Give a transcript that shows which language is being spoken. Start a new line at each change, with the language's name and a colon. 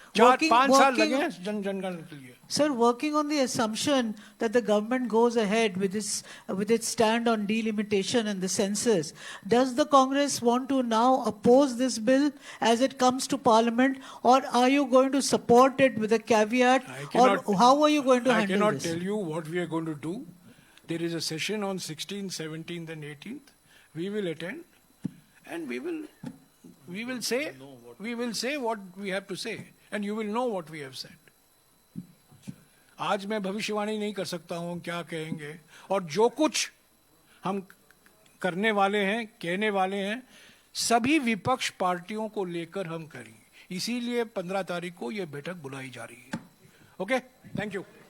Hindi: 4-5 साल लगे हैं जनगणना के लिए।
English: Sir, working on the assumption that the government goes ahead with its stand on delimitation and the census, does the Congress want to now oppose this bill as it comes to Parliament, or are you going to support it with a caveat, or how are you going to handle this? I cannot tell you what we are going to do. There is a session on 16th, 17th, and 18th. We will attend, and we will say what we have to say, and you will know what we have said.
Hindi: आज मैं भविष्यवाणी नहीं कर सकता हूं क्या कहेंगे, और जो कुछ हम करने वाले हैं, कहने वाले हैं, सभी विपक्ष पार्टियों को लेकर हम करेंगे। इसीलिए 15 तारीख को यह बैठक बुलाई जा रही है। Okay, thank you.